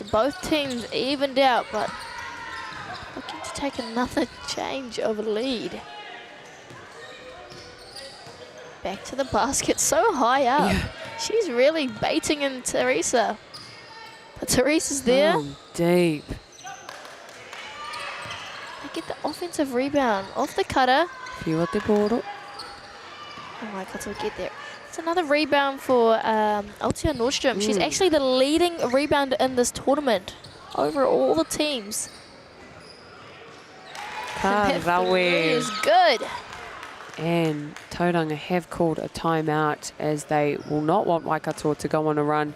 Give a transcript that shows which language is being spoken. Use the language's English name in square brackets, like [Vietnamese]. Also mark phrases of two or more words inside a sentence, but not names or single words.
[English] Both teams evened out, but looking to take another change of lead. Back to the basket, so high up. Yeah. She's really baiting in Teresa. But Teresa's there. Oh, deep. They get the offensive rebound off the cutter. [Māori] Whiwa te poro. [English] Oh my God, so get there. It's another rebound for Altia Nordstrom. She's actually the leading rebounder in this tournament over all the teams. That three Karawe. is good. And Tauranga have called a timeout as they will not want Waikato to go on a run.